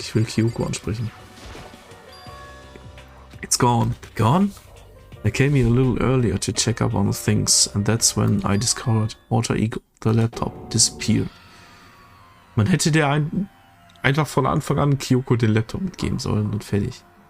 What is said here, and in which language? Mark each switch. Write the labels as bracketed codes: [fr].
[de] Ich will Kyoko ansprechen. [en] It's gone. Gone? I came here a little earlier to check up on the things, and that's when I discovered Alter Ego, the laptop, disappeared. [de] Man hätte der einfach von Anfang an Kyoko den Laptop mitgeben sollen und fertig.